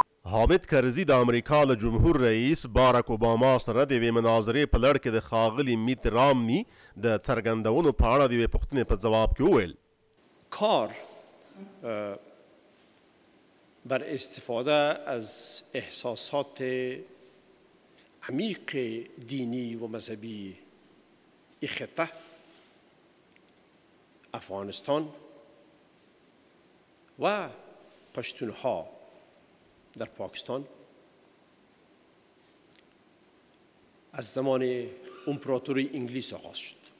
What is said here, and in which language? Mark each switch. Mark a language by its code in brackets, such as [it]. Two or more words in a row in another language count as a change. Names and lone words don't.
[ps] حامد کرزي د امریکا له جمهور رئیس باراک اوباما سره د یوې مناظرې په لړ کې د ښاغلي میت رامني د څرګندونو په اړه د یوې پوښتنې په ځواب کې وویل [fa] کار بر استفاده از احساسات عمیق دینی و مذهبی این خطه افغانستان و پشتونها در پاکستان از زمان امپراتوری انگلیس آغاز شد.